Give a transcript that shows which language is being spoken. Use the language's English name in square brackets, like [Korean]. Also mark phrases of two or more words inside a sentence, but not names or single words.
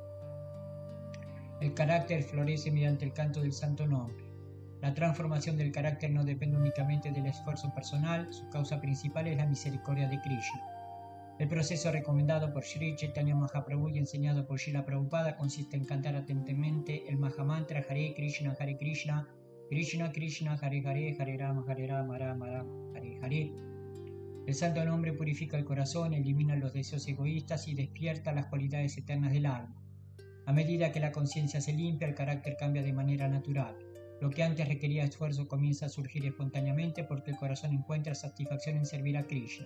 [Spanish] El carácter florece mediante el canto del santo nombre. La transformación del carácter no depende únicamente del esfuerzo personal, su causa principal es la misericordia de Krishna. El proceso recomendado por Sri Chaitanya Mahaprabhu y enseñado por Srila Prabhupada consiste en cantar atentamente el Mahamantra [Sanskrit] हरे कृष्ण कृष्ण कृष्ण हरे हरे हरे राम राम राम हरे हरे. [Spanish] El santo nombre purifica el corazón, elimina los deseos egoístas y despierta las cualidades eternas del alma. A medida que la conciencia se limpia, el carácter cambia de manera natural. Lo que antes requería esfuerzo comienza a surgir espontáneamente porque el corazón encuentra satisfacción en servir a Krishna.